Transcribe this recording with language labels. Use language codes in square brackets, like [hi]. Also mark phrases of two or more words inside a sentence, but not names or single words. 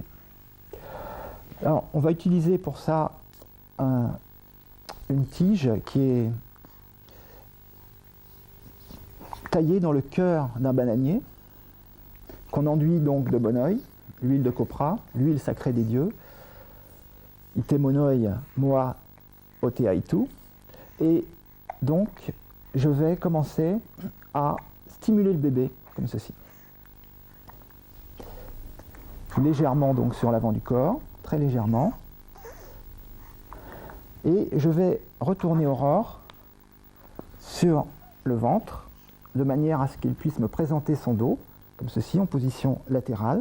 [fr] Alors on va utiliser pour ça une tige qui est taillée dans le cœur d'un bananier, qu'on enduit donc de monoï, l'huile de copra, l'huile sacrée des dieux, [ty] ite monoï moa oteaitu, [fr] et donc je vais commencer à stimuler le bébé comme ceci. Légèrement donc sur l'avant du corps, très légèrement, et je vais retourner Aurore sur le ventre de manière à ce qu'il puisse me présenter son dos comme ceci en position latérale.